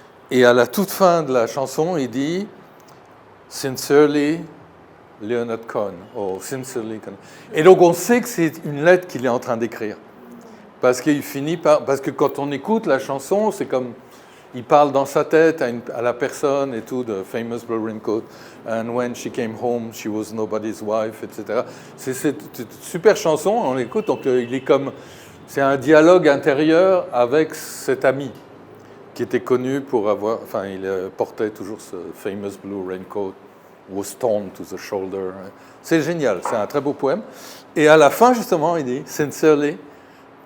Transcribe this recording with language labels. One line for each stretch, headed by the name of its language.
French: Et à la toute fin de la chanson, il dit « Sincerely, Leonard Cohen ». Oh, Sincerely Cohen. Et donc, on sait que c'est une lettre qu'il est en train d'écrire. Parce qu'il finit par... Parce que quand on écoute la chanson, c'est comme... Il parle dans sa tête à la personne et tout, de Famous Blue Raincoat.
English: And when she came home, she was nobody's wife, etc.
French: C'est une super chanson, on l'écoute. Donc, il est comme... C'est un dialogue intérieur avec cet ami qui était connu pour avoir... Enfin, il portait toujours ce Famous Blue Raincoat,
English: was torn to the shoulder.
French: C'est génial, c'est un très beau poème. Et à la fin, justement, il dit « Sincerely ».